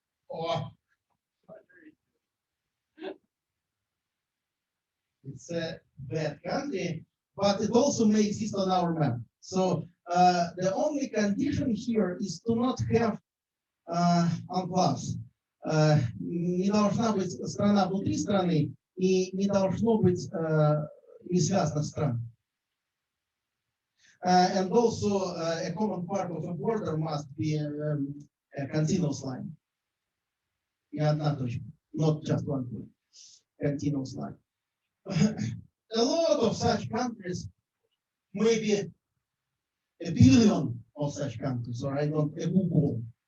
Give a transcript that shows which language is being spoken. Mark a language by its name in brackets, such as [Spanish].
[English] Oh. It's a bad country, but it also may exist on our map. So the only condition here is to not have enclaves. [Russian] Не должна быть страна внутри страны и не должно быть несвязанных стран. [English] And also a common part of a border must be a continuous line. [Russian] Не одна точка, [English] not just one point. Continuous line. A lot of such countries, maybe a billion of such countries, or I don't know, a Google.